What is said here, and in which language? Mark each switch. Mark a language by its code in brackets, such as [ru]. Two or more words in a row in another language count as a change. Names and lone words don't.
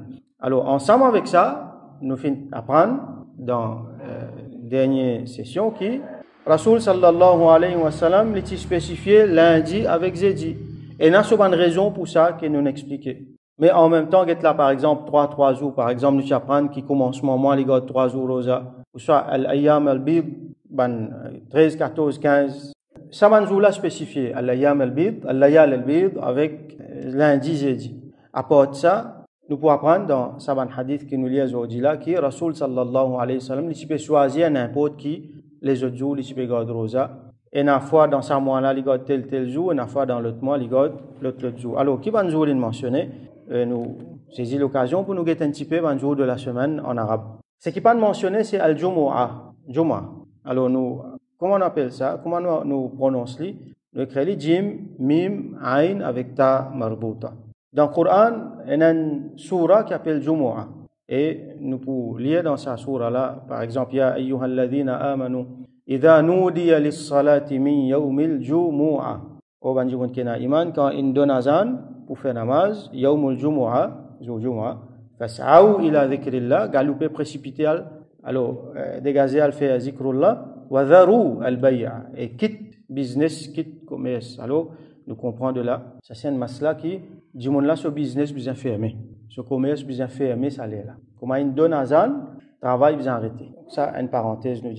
[fr] Alors, ensemble avec ça, nous finissons apprendre dans la dernière session qui Rasoul [ar] صلى الله عليه وسلم [fr] l'est spécifié lundi avec jeudi. Et il y a souvent une raison pour ça que nous expliquons. Mais en même temps, là, par exemple, 3 jours, par exemple, nous apprenons qui commence moment, les gars, 3 jours rosa, ou soit [ar] الأيام البيض, [fr] 13, 14, 15. Ça va nous là spécifié, [ar] الأيام البيض، الليالي البيض, [fr] avec lundi, jeudi. À part ça, nous pouvons apprendre dans Saban Hadith qui nous lit aujourd'hui là, qui Rasoul [ar] صلى الله عليه وسلم, [fr] il peut choisir n'importe qui, les autres jours, il peut garder rosa. Et une fois dans ce mois-là, il garde tel jour, et une fois dans l'autre mois, il garde l'autre jour. Alors, qui va nous mentionner, nous saisir l'occasion pour nous guetter un petit peu un jour de la semaine en arabe. Ce qui n'est pas mentionné, c'est al-Jumu'ah. Jumu'ah. Alors, comment on appelle ça? Comment nous prononçons? Nous écrivons [ar] جيم، ميم، عين [fr] avec [ar] تاء مربوطة. [fr] Dans le Coran, il y a une sourate qui s'appelle Jumu'ah. Et nous pouvons lire dans cette sourate-là, par exemple, [ar] يا أيها الذين آمنوا إذا نودي للصلاة من يوم الجمعة. [fr] Au banjibun kena iman, quand il donne azan pour faire namaz, [ar] يوم الجمعة، فاسعوا إلى ذكر الله, [fr] galoupé précipité, alors, dégagé al fait zikrullah, [ar] وذروا البيع, [fr] et quitte business, quitte commerce. Alors, nous comprenons de là, ça c'est un masla qui, du monde là, ce business bien fermé, ce commerce bien fermé, ça l'est là. Comment il donne azan, travail bien arrêté. Ça, une parenthèse nous dit.